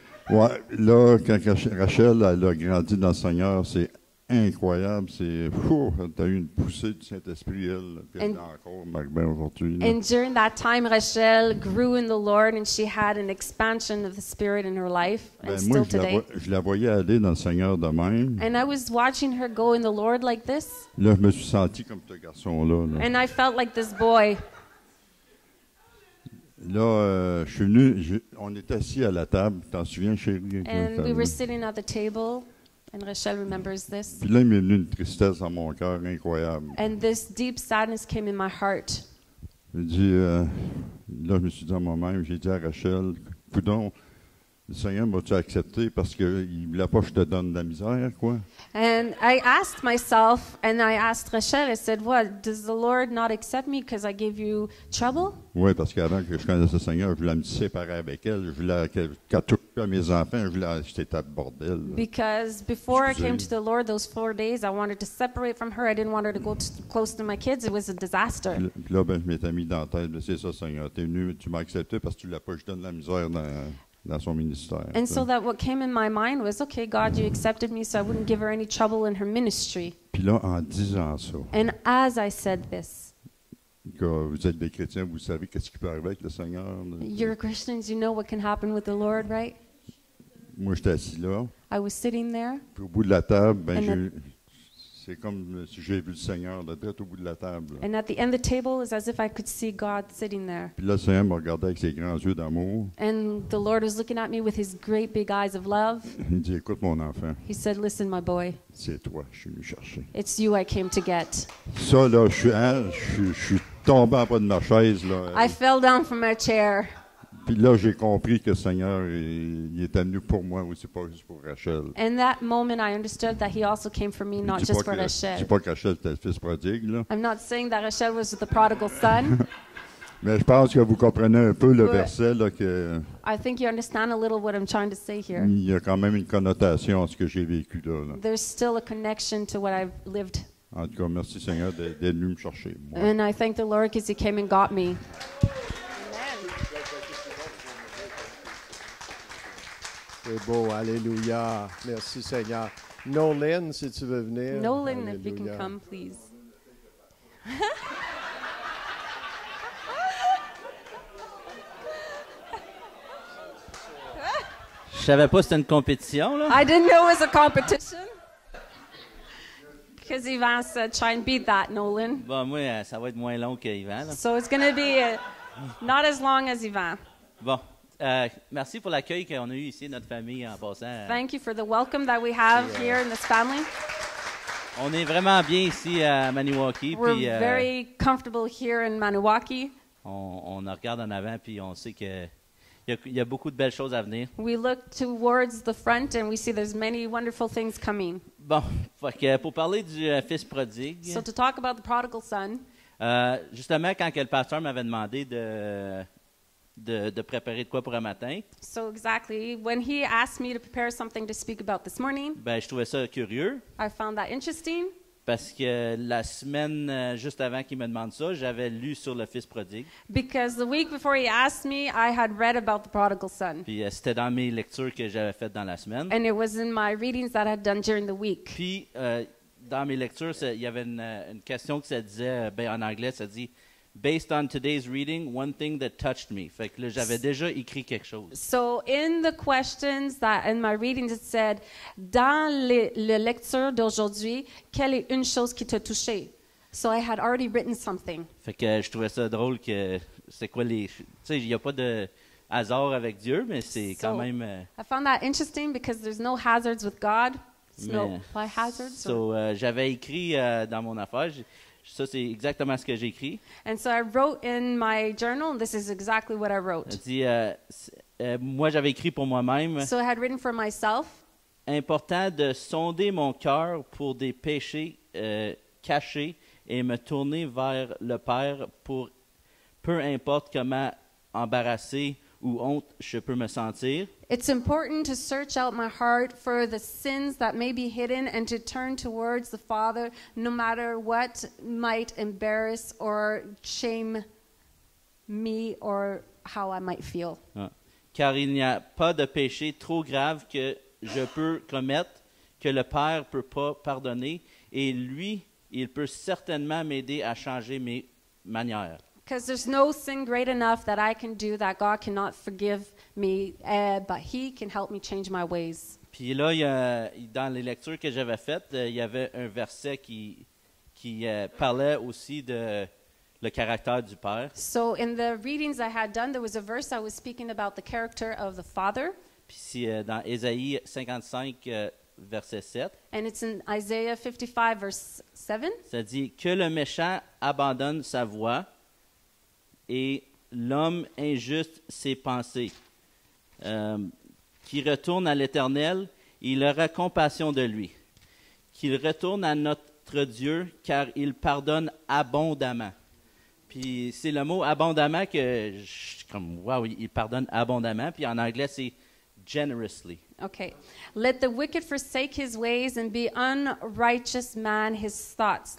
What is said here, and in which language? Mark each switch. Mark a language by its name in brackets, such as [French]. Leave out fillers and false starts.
[French] Ouais, là, quand Rachel elle a grandi dans le Seigneur, c'est incroyable. C'est fou. Tu as eu une poussée du Saint-Esprit, elle. Puis elle l'a encore, Marc-Ben, aujourd'hui. là. [English] and during that time, Rachel grew in the Lord, and she had an expansion of the Spirit in her life, and [French] Moi, [English] still today. [French] je la voyais aller dans le Seigneur de même. [English] And I was watching her go in the Lord like this, [French] Là, je me suis senti comme ce garçon-là. Là, [English] and I felt like this boy. [French] Là, je suis venu, on est assis à la table. T'en souviens, chérie? [English] And we were sitting at the table, and Rachel remembers this. [French] Puis là, il m'est venu une tristesse dans mon cœur incroyable. [English] And this deep sadness came in my heart. [French] J'ai dit, là, je me suis dit à moi-même, j'ai dit à Rachel, coudonc, le Seigneur m'a-tu accepté parce qu'il ne voulait pas que je te donne de la misère, quoi? [English] And I asked myself, and I asked Rachel, I said, what, does the Lord not accept me because I gave you trouble? [French] Oui, parce qu'avant que je connaisse le Seigneur, je voulais me séparer avec elle. Je voulais qu'elle touche à mes enfants, je voulais j'étais à bordel. Là. [English] Because before I came to [French] Excusez. [English] the Lord those 4 days, I wanted to separate from her. I didn't want her to go close to my kids. It was a disaster. [French] Puis là, je m'étais mis dans la tête, c'est ça, Seigneur, t'es venu, tu m'as accepté parce que tu ne voulais pas que je donne de la misère dans son ministère. [English] And so that what came in my mind was, okay, God, you accepted me so I wouldn't give her any trouble in her ministry. [French] Puis là, en disant ça, [English] And as I said this, [French] que vous êtes des chrétiens, vous savez qu'est-ce qui peut arriver avec le Seigneur. Là. [English] you're Christians, you know what can happen with the Lord, right? [French] Moi, j'étais assis là. [English] I was sitting there, [French] Puis au bout de la table, [English] And [French] c'est c'est comme si j'ai vu le Seigneur là, direct au bout de la table. [English] And at the end of the table, it's as if I could see God sitting there. [French] Puis là, le Seigneur me regardait avec ses grands yeux d'amour. [English] And the Lord was looking at me with his great big eyes of love. [French] Il dit, écoute mon enfant, [English] He said, "Listen, my boy, [French] c'est toi, je suis venu chercher. [English] it's you I came to get." [French] Ça, là, je suis tombé en bas de ma chaise. Là. [English] I fell down from my chair. [French] Puis là, j'ai compris que le Seigneur, il était venu pour moi aussi, pas juste pour Rachel. [English] In that moment, I understood that he also came for me, not [French] Je dis [English] just for [French] que- je dis [English] Rachel. [French] pas que Rachel était le fils prodigue, là. [English] I'm not saying that Rachel was the prodigal son. [French] Mais je pense que vous comprenez un peu le Ouais. verset, là, que [English] I think you understand a little what I'm trying to say here. [French] il y a quand même une connotation à ce que j'ai vécu là. [English] There's still a connection to what I've lived. [French] En tout cas, merci Seigneur d'être venu me chercher. Moi. [English] And I thank the Lord because he came and got me. [French] C'est beau, alléluia. Merci Seigneur. Nolan, si tu veux venir. [English] Nolan, if you can [French] Alléluia. [English] come, please. [French] Je savais pas que c'était une compétition, là. [English] I didn't know it was a competition. Because Yvan said, try and beat that, Nolan. [French] Bon, moi, ça va être moins long que Yvan, là. [English] So it's going to be not as long as Yvan. [French] Bon, merci pour l'accueil qu'on a eu ici, notre famille, en passant. [English] Thank you for the welcome that we have here in this family. [French] On est vraiment bien ici à Maniwaki, [English] We're [French] puis [English] very comfortable here in Maniwaki. [French] on regarde en avant, puis on sait que il y a beaucoup de belles choses à venir. [English] We look towards the front and we see there's many wonderful things coming. [French] Bon, fait que pour parler du fils prodigue, [English] So to talk about the prodigal son, [French] justement, quand que le pasteur m'avait demandé de préparer de quoi pour un matin, [English] so exactly, when he asked me to prepare something to speak about this morning, [French] ben je trouvais ça curieux, [English] I found that interesting [French] parce que la semaine juste avant qu'il me demande ça, j'avais lu sur le fils prodigue. [English] because the week before he asked me, I had read about the prodigal son. [French] Puis c'était dans mes lectures que j'avais faites dans la semaine. [English] And it was in my readings that I had done during the week. [French] Puis dans mes lectures, il y avait une question que ça disait, ben, en anglais, ça dit « [English] Based on today's reading, one thing that touched me ». [French] Fait que là, j'avais déjà écrit quelque chose. [English] So in the questions that in my readings it said, [French] dans le lecture d'aujourd'hui, quelle est une chose qui t'a touché? [English] So I had already written something. [French] Fait que je trouvais ça drôle que c'est quoi les... Tu sais, il n'y a pas de hasard avec Dieu, mais c'est quand [English] So, [French] même... [English] I found that interesting because there's no hazards with God. There's no [French] Mais- [English] why hazards. [French] So, j'avais écrit dans mon affaire, ça c'est exactement ce que j'ai écrit. [English] And so I wrote in my journal, and this is exactly what I [French] Elle [English] wrote. [French] dit, moi j'avais écrit pour moi-même, [English] So I had written for myself, [French] important de sonder mon cœur pour des péchés cachés et me tourner vers le Père pour peu importe comment embarrassé ou honte je peux me sentir. [English] it's important to search out my heart for the sins that may be hidden and to turn towards the Father no matter what might embarrass or shame me or how I might feel. Ah. [French] Car il n'y a pas de péché trop grave que je peux commettre que le Père peut pas pardonner et lui, il peut certainement m'aider à changer mes manières. [English] Because there's no sin great enough that I can do that God cannot forgive me, but He can help me change my ways. [French] Puis là, dans les lectures que j'avais faites, il y avait un verset qui parlait aussi de le caractère du Père. [English] So in the readings I had done, there was a verse I was speaking about the character of the Father, [French] Puis c'est dans Ésaïe 55, verset 7, [English] and it's in Isaiah 55, verse 7. [French] ça dit « Que le méchant abandonne sa voie et l'homme injuste ses pensées, qui retourne à l'Éternel, il aura compassion de lui, qu'il retourne à notre Dieu, car il pardonne abondamment. » Puis c'est le mot abondamment que je suis comme, wow, il pardonne abondamment. Puis en anglais, c'est generously. [English] Okay. Let the wicked forsake his ways and be unrighteous man his thoughts.